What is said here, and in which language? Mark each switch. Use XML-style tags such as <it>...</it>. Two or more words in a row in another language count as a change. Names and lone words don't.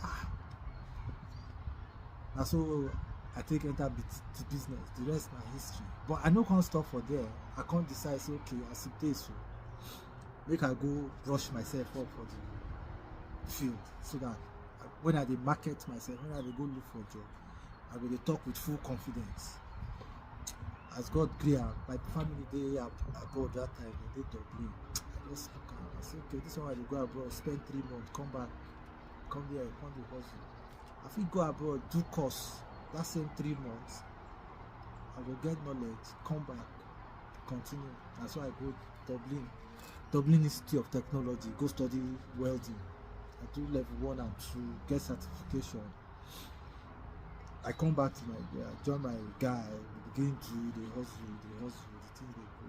<pcm>Now so I take enter the business, the rest na history. But I no can't stop for there. I can't decide say okay as it is so make I go brush myself up for the field so that when I dey market myself, when I dey go look for a job, I go dey talk with full confidence. As God clear, my family dey abroad that time, they Dublin. I just look at I say okay, this one I dey go abroad, spend 3 months, come back, come here, come dey hustle. I fit go abroad, do course, that same 3 months, I will get knowledge, come back, continue. That's why I go Dublin Institute of Technology, go study welding. I do level 1 and 2, get certification. I come back to Nigeria, join my guy, we begin to the hustle, the thing they go.</pcm>